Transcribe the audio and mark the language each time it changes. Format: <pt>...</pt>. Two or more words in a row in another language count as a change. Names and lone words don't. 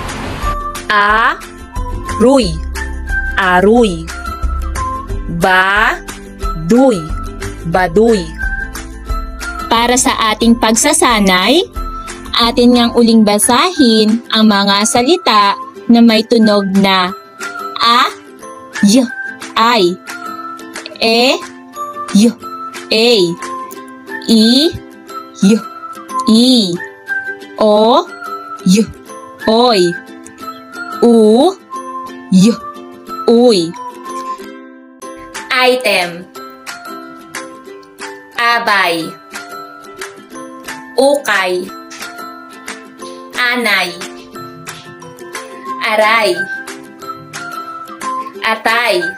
<tl>Aruy, aruy. Baduy, baduy. Para sa ating pagsasanay, atin ngang uling basahin ang mga salita na may tunog na y, ay, y, y, o, y, oy, y, uy. Item. Abay. Ukay. Anay. Aray. Atay.</tl>